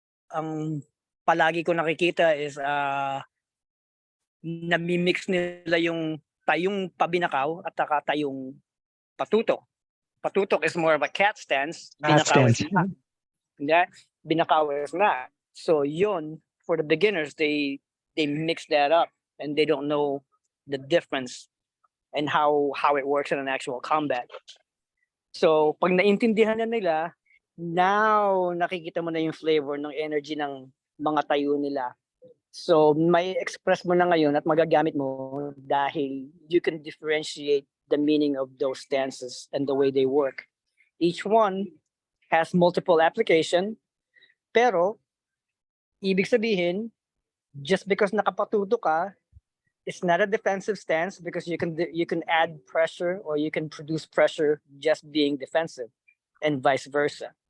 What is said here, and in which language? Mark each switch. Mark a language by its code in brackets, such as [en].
[tl] Ang palagi ko nakikita is nami-mix nila yung tayong pabinakaw at saka tayong patutok. [en] Patutok is more of a cat stance. Cat [tl] Binakaw [en] stance. is not. Yeah? Binakaw is not. So yun, for the beginners, they mix that up and they don't know the difference and how it works in an actual combat. [tl] So pag naintindihan na nila, now nakikita mo na yung flavor ng energy ng mga tayo nila. So may express mo na ngayon at magagamit mo dahil [en] you can differentiate the meaning of those stances and the way they work. Each one has multiple application, [tl] pero ibig sabihin, [en] just because [tl] nakapatuto ka, [en] it's not a defensive stance because you can add pressure or you can produce pressure just being defensive and vice versa.